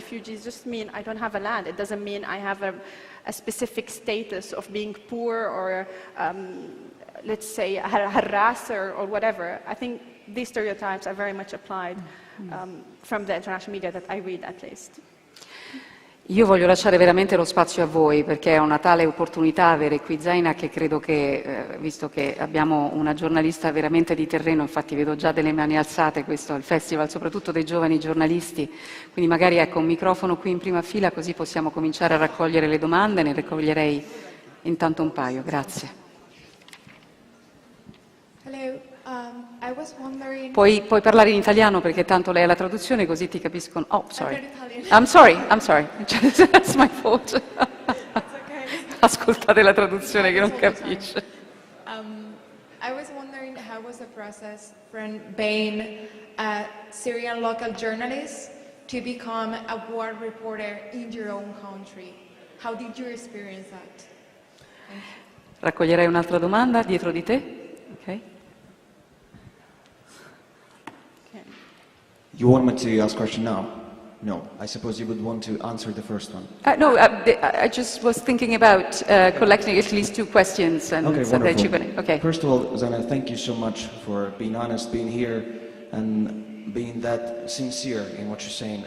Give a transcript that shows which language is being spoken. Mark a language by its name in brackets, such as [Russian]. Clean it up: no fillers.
[English] Refugees just mean I don't have a land. It doesn't mean I have a specific status of being poor or, let's say, a harasser or whatever. I think these stereotypes are very much applied from the international media that I read, at least. [Italian] Io voglio lasciare veramente lo spazio a voi, perché è una tale opportunità avere qui Zaina che credo che, visto che abbiamo una giornalista veramente di terreno, infatti vedo già delle mani alzate, questo è il festival soprattutto dei giovani giornalisti, quindi magari ecco un microfono qui in prima fila così possiamo cominciare a raccogliere le domande, ne raccoglierei intanto un paio, grazie. [English] Hello. I was wondering... [Italian] Puoi parlare in italiano perché tanto lei ha la traduzione così ti capiscono. [English] Oh, sorry. I'm sorry. That's my fault. It's okay. [Italian] Ascoltate la traduzione che non capisce. [English] I was wondering how was the process from being a Syrian local journalist to become a war reporter in your own country. How did you experience that? Thank you. [Italian] Raccoglierei un'altra domanda dietro di te. Ok. [English] You want me to ask a question now? No. I suppose you would want to answer the first one. No, I just was thinking about collecting at least two questions. And okay, so wonderful. that okay. First of all, Zaina, thank you so much for being honest, being here, and being that sincere in what you're saying.